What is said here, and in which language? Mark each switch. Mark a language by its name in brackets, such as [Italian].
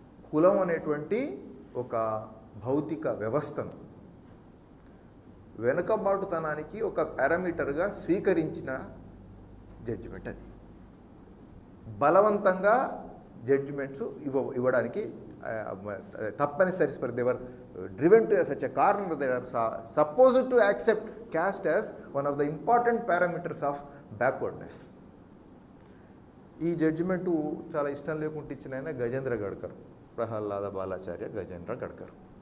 [Telugu] కులం అనేటువంటి ఒక భౌతిక వ్యవస్థను వెనుకబాటుతనానికి ఒక పారామీటర్గా స్వీకరించిన జడ్జిమెంట్ అది. బలవంతంగా జడ్జిమెంట్స్ ఇవ్వడానికి తప్పనిసరి [English] They were driven to such a corner. They are supposed to accept caste as one of the important parameters of backwardness. [Telugu] ఈ జడ్జిమెంటు చాలా ఇష్టం లేకుండా ఇచ్చిన ఆయన గజేంద్ర గడ్కర్, ప్రహ్లాద బాలాచార్య గజేంద్ర గడ్కర్.